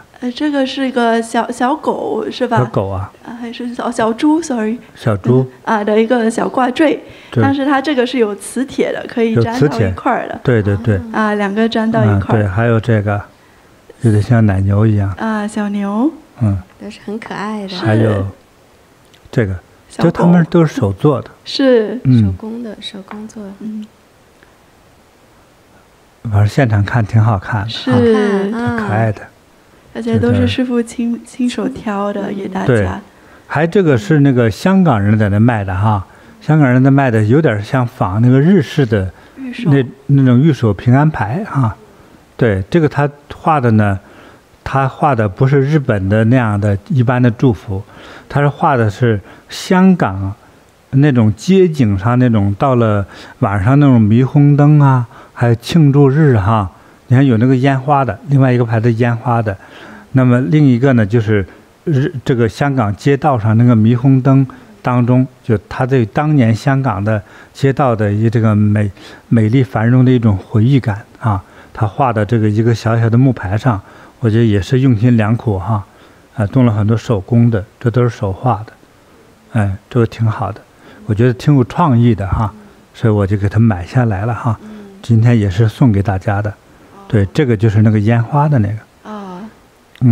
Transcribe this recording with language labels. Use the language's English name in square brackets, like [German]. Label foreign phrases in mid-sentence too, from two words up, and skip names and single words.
[Chinese] 這個是一個小狗是吧？小狗啊？還是小豬 ？Sorry。小豬。的一個小掛墜，但是它這個是有磁鐵的，可以粘到一塊的。對對對。兩個粘到一塊。對，還有這個，有點像奶牛一樣。小牛。都是很可愛的。還有。這個，就他們都是手做的，是手工做的，反正現場看挺好看的，是挺可愛的，而且都是師傅親手挑的給大家。對，還這個是那個香港人在那賣的哈，香港人在賣的有點像仿那個日式的那種御守平安牌哈，對，這個他畫的呢。他畫的不是日本的那樣的一般的祝福，他是畫的是香港那種街景上那種到了晚上那種霓虹燈啊，還有慶祝日哈，你看有那個煙花的，另外一個牌子煙花的，那麼另一個呢就是這個香港街道上那個霓虹燈當中，就他對當年香港的街道的這個美麗繁榮的一種回憶感啊，他畫的這個一個小小的木牌上。我覺得也是用心良苦哈，動了很多手工的，這都是手畫的，這個挺好的，我覺得挺有創意的哈，所以我就給它買下來了哈。今天也是送給大家的，對，這個就是那個煙花的那個，